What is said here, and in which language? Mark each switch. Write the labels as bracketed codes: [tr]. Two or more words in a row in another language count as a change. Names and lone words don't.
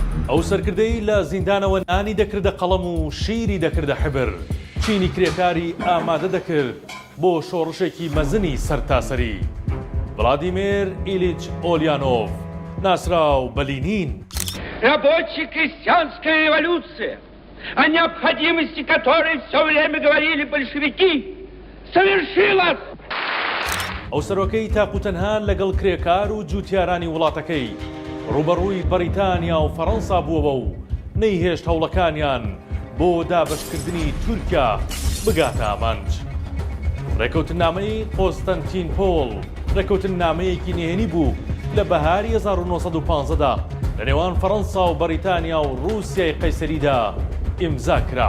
[ckb] ئەو سەرکردەی لە زیندانەوە نانی دەکردە قەڵەم و شیری دەکردە حبر، چینی کرێکاری ئامادە دەکرد بۆ شۆڕشێکی مەزنی سەرتاسەری. ڤڵادیمیر ئیلیچ ئۆلیانۆڤ، ناسراو بە لینین. [ru] Рабочая крестьянская революция, о необходимости которой все время говорили большевики, совершилась. [ckb] ئەو سەرۆکەی تاقوتەنها لەگەڵ کرێکار و جوتیارانی وڵاتەکەی ڕوبەڕووی بەریتانیا و فەڕەنسا بووەوە و نەیهێشت هەوڵەکانیان بۆ دابەشکردنی تورکیا بگاتە ئامانج. ڕێکەوتنامەی قۆستەنتین پۆڵ ڕێکەوتنامەیەکی نهێنی بوو لە بەهاری 1915دا لە نێوان فەڕەنسا و بەریتانیا و رووسیای قەیسەریدا ئیمزا کرا.